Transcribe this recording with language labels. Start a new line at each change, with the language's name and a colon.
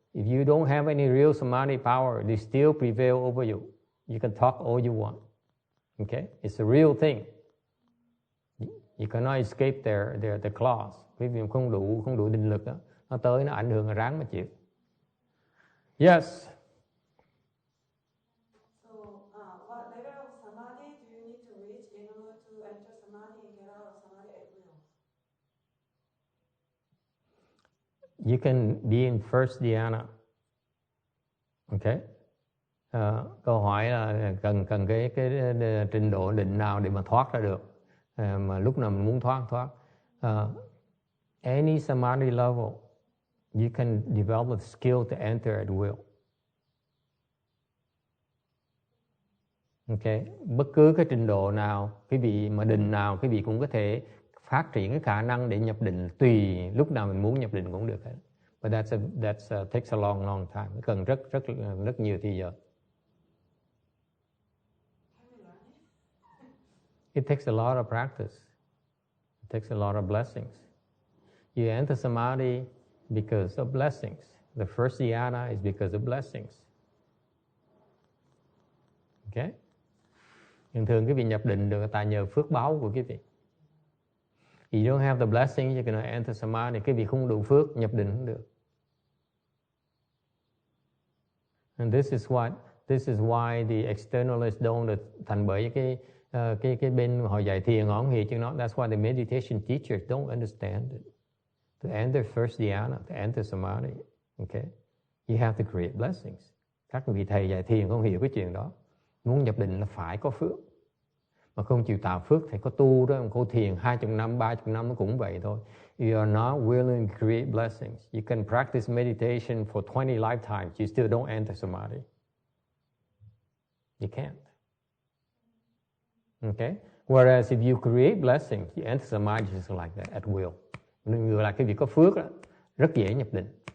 English: If you don't have any real samadhi power, they still prevail over you. You can talk all you want. Okay, it's a real thing. You cannot escape their claws.
Vietnamese: Quý vị không đủ định lực đó, nó tới nó ảnh hưởng là ráng mà chịu.
English: Yes. So, what level of samadhi do you need to reach in order to enter samadhi and get out of samadhi at will? You can be in first dhyana. Okay.
Vietnamese: Câu hỏi là cần cái trình độ định nào để mà thoát ra được, mà lúc nào mình muốn thoát.
English: Any samadhi level. You can develop a skill to enter at will. Okay.
Vietnamese: Bất cứ cái trình độ nào, quý vị mà định nào, quý vị cũng có thể phát triển cái khả năng để nhập định, tùy lúc nào mình muốn nhập định cũng được hết.
English: But that takes a long time.
Vietnamese: Nó cần rất nhiều thời giờ.
English: It takes a lot of practice. It takes a lot of blessings. You enter samadhi because of blessings. The first dhyana is because of blessings. Okay?
Vietnamese: Thường thường quý vị nhập định được tại nhờ phước báo của quý vị.
English: You don't have the blessing, you're gonna enter samadhi.
Vietnamese: Quý vị không đủ phước, nhập định không được.
English: And this is why the externalists don't.
Vietnamese: Thành bởi cái bên họ dạy thiền họ không hiểu chứ nó.
English: That's why the meditation teachers don't understand it. To enter first dhyana, to enter samadhi, okay, you have to create blessings.
Vietnamese: Các vị thầy dạy thiền không hiểu cái chuyện đó. Muốn nhập định là phải có phước, mà không chịu tạo phước thì có tu đó, cô thiền 20 năm, 30 năm nó cũng vậy thôi.
English: You are not willing to create blessings. You can practice meditation for 20 lifetimes, you still don't enter samadhi. You can't. Okay? Whereas if you create blessings, you enter samadhi just like that, at will.
Vietnamese: Nên ngược lại cái việc có phước đó, rất dễ nhập định.